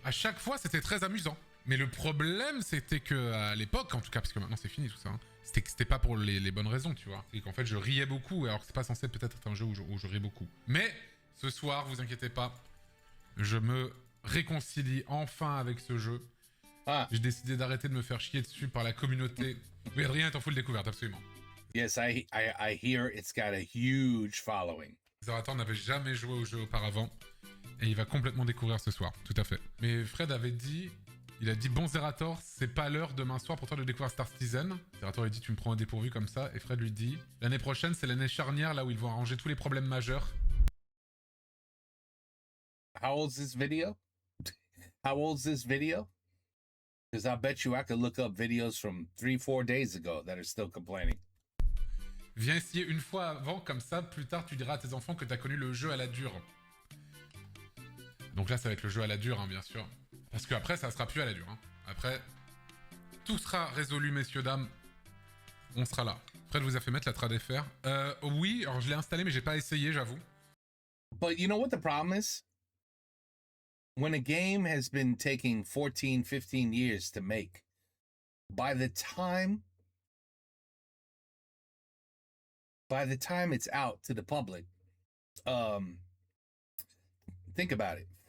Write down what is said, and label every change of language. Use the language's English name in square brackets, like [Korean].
[French] À chaque fois, c'était très amusant. Mais le problème, c'était que à l'époque, en tout cas, parce que maintenant c'est fini tout ça, hein, c'était pas pour les bonnes raisons, tu vois. Et qu'en fait, je riais beaucoup, alors que c'est pas censé peut-être être un jeu où je ris beaucoup. Mais ce soir, vous inquiétez pas, je me réconcilie enfin avec ce jeu. Ah. J'ai décidé d'arrêter de me faire chier dessus par la communauté. Oui, Adrien est en full découverte, absolument. [English] Yes, I hear it's got a huge following. [French] Zerator n'avait jamais joué au jeu auparavant, et il va complètement découvrir ce soir, tout à fait. Mais Fred avait dit... Il a dit, bon Zerator, c'est pas l'heure demain soir pour toi de découvrir Star Citizen. Zerator lui dit, tu me prends au dépourvu comme ça. Et Fred lui dit, l'année prochaine, c'est l'année charnière, là où ils vont arranger tous les problèmes majeurs. [English] How old's this video? How old's this video? Because I bet you I could look up videos from 3-4 days ago that are still complaining. [French] Viens essayer une fois avant, comme ça, plus tard, tu diras à tes enfants que t'as connu le jeu à la dure. Donc là, ça va être le jeu à la dure, hein, bien sûr. Parce qu'après, ça sera plus à la dure. Hein. Après, tout sera résolu, messieurs, dames. On sera là. Fred vous a fait mettre la trad FR. Oui, alors je l'ai installé, mais j'ai pas essayé, j'avoue. [English] But you know what the problem is? When a game has been taking 14, 15 years to make, by the time it's out to the public, think about it.